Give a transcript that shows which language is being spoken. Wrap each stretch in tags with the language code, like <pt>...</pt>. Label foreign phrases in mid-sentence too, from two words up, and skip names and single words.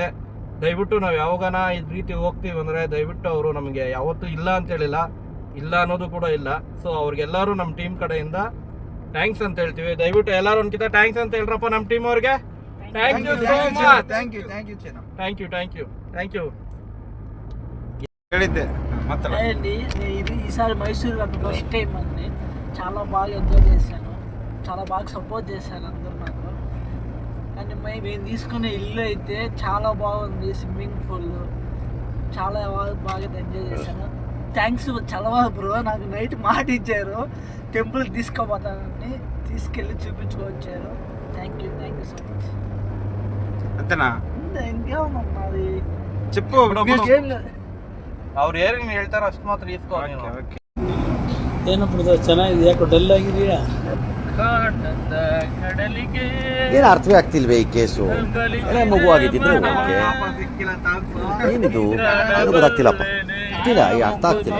<kn>ದಯವಿಟ್ಟು ನಾವು ಯಾವಾಗನ ಈ ರೀತಿ ಹೋಗ್ತೀವಿ ಅಂದರೆ ದಯವಿಟ್ಟು ಅವರು ನಮಗೆ ಯಾವತ್ತೂ ಇಲ್ಲ ಅಂತ ಹೇಳಿಲ್ಲ, ಇಲ್ಲ ಅನ್ನೋದು ಕೂಡ ಇಲ್ಲ. ಸೊ ಅವ್ರಿಗೆಲ್ಲರೂ ನಮ್ಮ ಟೀಮ್ ಕಡೆಯಿಂದ ಥ್ಯಾಂಕ್ಸ್ ಅಂತ ಹೇಳ್ತೀವಿ. ದಯವಿಟ್ಟು ಎಲ್ಲರೂ ಒಂದ್ಕಿಂತ ಥ್ಯಾಂಕ್ಸ್ ಅಂತ ಹೇಳ್ರಪ್ಪ ನಮ್ಮ ಟೀಮ್ ಅವ್ರಿಗೆ.</kn> <en>thank you so much. thank you.</en> <kn>ಹೇಳಿದ್ದೆ ಮತ್ತೆ</kn> <te>అండి ఇది ఈసారి మైసూర్ నాకు ఫస్ట్ టైం అండి. చాలా బాగా ఎంజాయ్ చేశాను, చాలా బాగా సపోర్ట్ చేశారు అందరూ నాకు. అండ్ మేము తీసుకునే ఇల్లు అయితే చాలా బాగుంది, స్విమ్మింగ్ పూల్, చాలా బాగా ఎంజాయ్ చేశాను. థ్యాంక్స్ చాలా బాగా బ్రో, నాకు నైట్ మాట ఇచ్చారు టెంపుల్కి తీసుకుపోతానని, తీసుకెళ్ళి చూపించుకొచ్చారు.</te> <en>thank you so much.</en> <kn>ಅಂತೆನಾ</kn> <te>ఇంకేమన్నా అది చెప్పు ఏం లేదు.</te> <kn>ಅವ್ರು ಏನೇನು ಹೇಳ್ತಾರೋ ಅಷ್ಟು ಮಾತ್ರ ಇಸ್ಕೋ ನೀನು. ಏನಪ್ಪ ಚೆನ್ನಾಗಿದೆ, ಯಾಕೋ ಡಲ್ ಆಗಿದೆಯಾ? ಕಡಲಿಗೆ ಏನು ಅರ್ಥವೇ ಆಗ್ತಿಲ್ವೇ ಈ ಕೇಸು? ಎಳೆ ಮಗು ಆಗಿದ್ದಿದ್ರೆ ಓಕೆ, ಸಿಕ್ಕಿಲ್ಲ ತಾನ್ಸು. ಏನಿದು ಏನು ಗೊತ್ತಾಗ್ತಿಲ್ಲಪ್ಪ, ಗೊತ್ತಿಲ್ಲ, ಈ ಅರ್ಥ ಆಗ್ತಿಲ್ಲ.</kn>